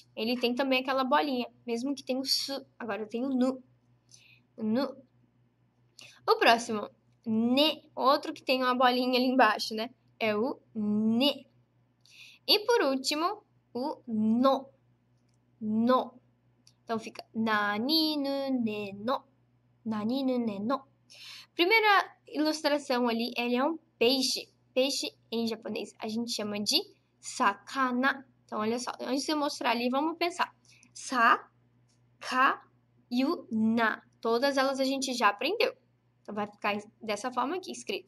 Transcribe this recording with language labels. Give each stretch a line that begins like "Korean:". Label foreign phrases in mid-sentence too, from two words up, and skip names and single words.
Portuguese: Ele tem também aquela bolinha, mesmo que tenha o su. Agora eu tenho o nu. Nu. O próximo, ne. Outro que tem uma bolinha ali embaixo, né? É o ne. E por último, o no. No. Então fica
Japanese: naninu ne no. Naninu ne no.
Portuguese: Primeira ilustração ali, ele é um peixe. Peixe em japonês a gente chama de sakana. Então olha só, antes de eu mostrar ali, vamos pensar.
Japanese: Sa, ka, yu, na.
Portuguese: Todas elas a gente já aprendeu. Então vai ficar dessa forma aqui escrito.